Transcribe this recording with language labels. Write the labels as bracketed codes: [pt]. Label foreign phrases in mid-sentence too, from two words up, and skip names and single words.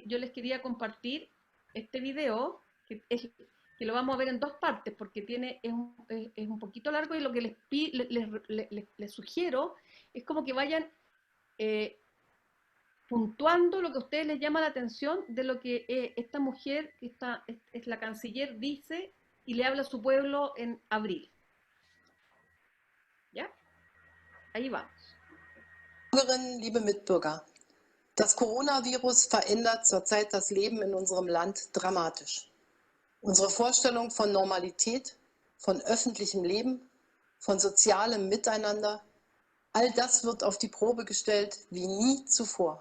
[es] Yo les quería compartir este video, que lo vamos a ver en dos partes, porque es un poquito largo, y lo que les sugiero es como que vayan puntuando lo que a ustedes les llama la atención de lo que esta mujer, que es la canciller, dice y le habla a su pueblo en abril. ¿Ya? Ahí vamos. [de] Bürgerinnen, liebe Mitbürger, das Coronavirus verändert zurzeit das Leben in unserem Land dramatisch. Unsere Vorstellung von Normalität, von öffentlichem Leben, von sozialem Miteinander, all das wird auf die Probe gestellt wie nie zuvor.